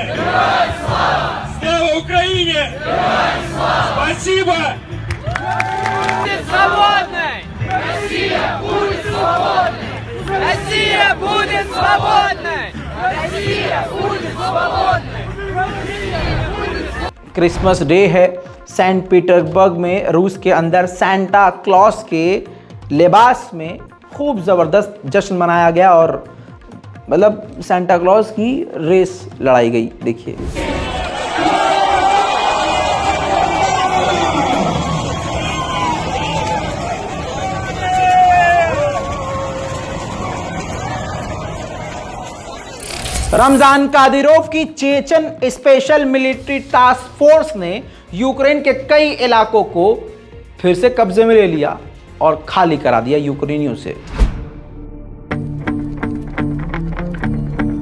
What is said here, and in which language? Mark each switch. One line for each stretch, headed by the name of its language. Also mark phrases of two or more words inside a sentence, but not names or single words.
Russian: Слава Украине! Спасибо! Будет свободной! Россия будет свободной! Россия будет свободной! Россия будет свободной!
Hindi: क्रिसमस डे है। सेंट पीटर्सबर्ग में रूस के अंदर सांता क्लॉस के लिबास में खूब ज़बरदस्त जश्न मनाया गया और मतलब सांता क्लॉस की रेस लड़ाई गई। देखिए रमजान कादिरोव की चेचन
English: special military task force
Hindi: ने यूक्रेन के कई इलाकों को फिर से कब्जे में ले लिया और खाली करा दिया यूक्रेनियों से।